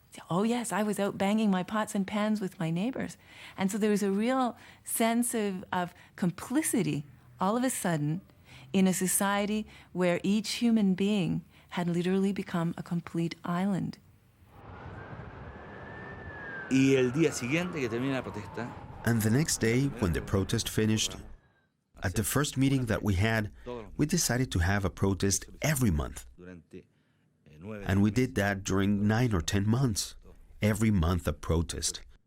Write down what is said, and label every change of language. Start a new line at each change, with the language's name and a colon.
English: Oh yes, I was out banging my pots and pans with my neighbors. And so there was a real sense of complicity all of a sudden in a society where each human being had literally become a complete island.
Spanish: Y el día siguiente que termina la protesta.
English: And the next day, when the protest finished, at the first meeting that we had, we decided to have a protest every month. And we did that during 9 or 10 months. Every month a protest.